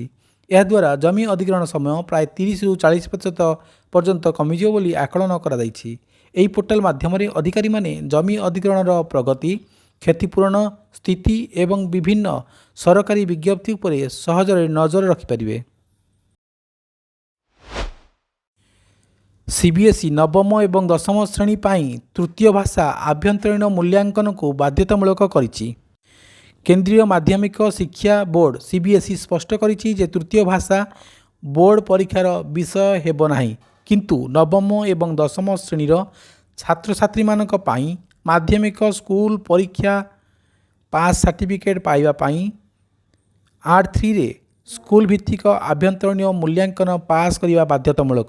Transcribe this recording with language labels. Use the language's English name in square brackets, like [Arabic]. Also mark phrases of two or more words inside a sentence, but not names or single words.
[Odia] ଏହାଦ୍ୱାରା ଜମି ଅଧିଗ୍ରହଣ ସମୟ ପ୍ରାୟ 30ରୁ 40% ପର୍ଯ୍ୟନ୍ତ କମିଯିବ ବୋଲି ଆକଳନ କରାଯାଇଛି। ଏହି ପୋର୍ଟାଲ ମାଧ୍ୟମରେ ଅଧିକାରୀମାନେ ଜମି ଅଧିଗ୍ରହଣର ପ୍ରଗତି, କ୍ଷତିପୂରଣ ସ୍ଥିତି ଏବଂ ବିଭିନ୍ନ ସରକାରୀ ବିଜ୍ଞପ୍ତି ଉପରେ ସହଜରେ ନଜର ରଖିପାରିବେ। ସିବିଏସଇ ନବମ ଏବଂ ଦଶମ ଶ୍ରେଣୀ ପାଇଁ ତୃତୀୟ ଭାଷା ଆଭ୍ୟନ୍ତରୀଣ ମୂଲ୍ୟାଙ୍କନ କୁ ବାଧ୍ୟତାମୂଳକ କରିଛି। କେନ୍ଦ୍ରୀୟ ମାଧ୍ୟମିକ ଶିକ୍ଷା ବୋର୍ଡ ସିବିଏସଇ ସ୍ପଷ୍ଟ କରିଛି ଯେ ତୃତୀୟ ଭାଷା ବୋର୍ଡ ପରୀକ୍ଷାର ବିଷୟ ହେବ ନାହିଁ, କିନ୍ତୁ ନବମ ଏବଂ ଦଶମ ଶ୍ରେଣୀର ଛାତ୍ର ଛାତ୍ରୀ ମାନଙ୍କ ପାଇଁ ମାଧ୍ୟମିକ ସ୍କୁଲ ପରୀକ୍ଷା [English] pass certificate [Odia] ପାଇବା ପାଇଁ 8.3 ରେ ସ୍କୁଲ ଭିତ୍ତିକ ଆଭ୍ୟନ୍ତରୀଣ ମୂଲ୍ୟାଙ୍କନ ପାସ କରିବା ବାଧ୍ୟତାମୂଳକ।